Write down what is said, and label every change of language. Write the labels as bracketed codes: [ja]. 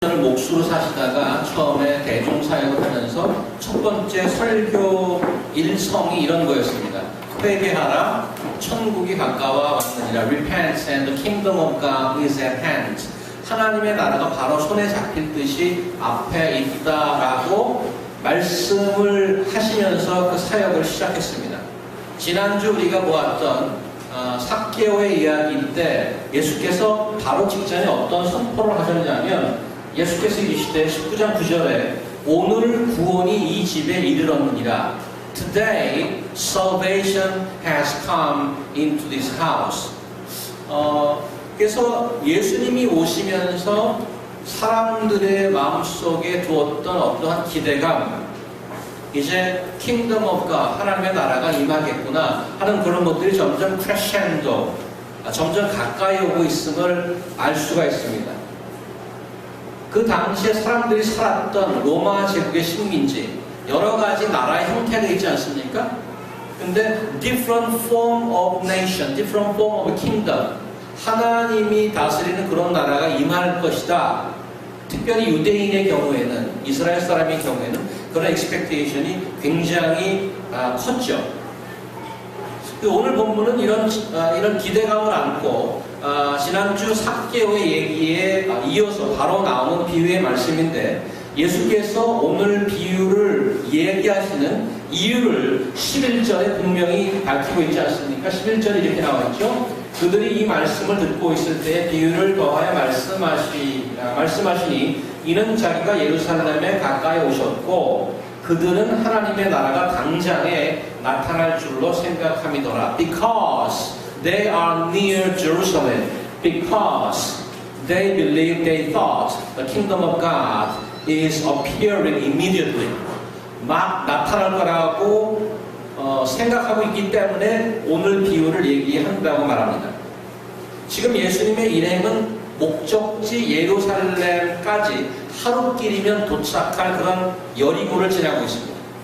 [ko] 목수로 사시다가 처음에 대중사역을 하면서 첫 번째 설교 일성이 이런 거였습니다. 회개하라, 천국이 가까워 왔느니라. [en] Repent and the kingdom of God is at hand. [ko] 하나님의 나라가 바로 손에 잡힐 듯이 앞에 있다라고 말씀을 하시면서 그 사역을 시작했습니다. 지난주 우리가 보았던 삭개오의 이야기인데 예수께서 바로 직전에 어떤 선포를 하셨냐면 예수께서 이르시되 19장 9절에 오늘 구원이 이 집에 이르렀느니라. [en] Today salvation has come into this house. [ko] 그래서 예수님이 오시면서 사람들의 마음속에 두었던 어떠한 기대감, 이제 [en] 킹덤 오브 갓, [ko] 하나님의 나라가 임하겠구나 하는 그런 것들이 점점 크레셴도, 점점 가까이 오고 있음을 알 수가 있습니다. 그 당시에 사람들이 살았던 로마 제국의 식민지, 여러 가지 나라의 형태가 있지 않습니까? 근데 [en] different form of nation, different form of kingdom, [ko] 하나님이 다스리는 그런 나라가 임할 것이다. 특별히 유대인의 경우에는, 이스라엘 사람의 경우에는 그런 expectation이 굉장히 컸죠. 오늘 본문은 이런 기대감을 안고 지난주 삭개오의 얘기에 이어서 바로 나오는 비유의 말씀인데, 예수께서 오늘 비유를 얘기하시는 이유를 11절에 분명히 밝히고 있지 않습니까? 11절에 이렇게 나와 있죠. 그들이 이 말씀을 듣고 있을 때 비유를 더하여 말씀하시니 이는 자기가 예루살렘에 가까이 오셨고 그들은 하나님의 나라가 당장에 나타날 줄로 생각함이더라. [en] Because they are near Jerusalem, because they believe, they thought the kingdom of God is appearing immediately. [ko] 막 나타날 거라고 생각하고 있기 때문에 오늘 비유를 얘기한다고 말합니다. 지금 예수님의 일행은 목적지 예루살렘까지 하루길이면 도착할 그런 여리고를 지나고 있습니다.